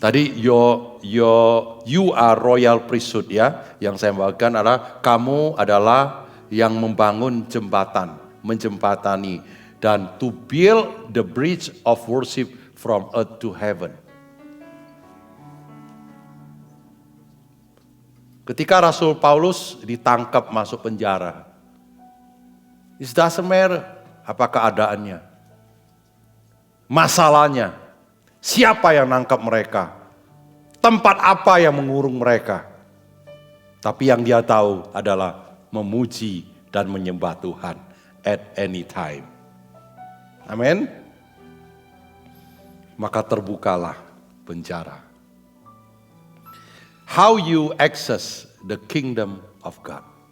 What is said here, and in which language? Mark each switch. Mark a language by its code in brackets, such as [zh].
[en] Tadi you are royal priesthood ya. [id] Yang saya bawakan adalah kamu adalah yang membangun jembatan, menjembatani dan [en] to build the bridge of worship from earth to heaven. [id] Ketika Rasul Paulus ditangkap masuk penjara, [en] it doesn't matter [id] apa keadaannya, masalahnya, siapa yang nangkap mereka, tempat apa yang mengurung mereka. Tapi yang dia tahu adalah memuji dan menyembah Tuhan [en] at any time. [id] Amin. Maka terbukalah penjara. [en] How you access the kingdom of God.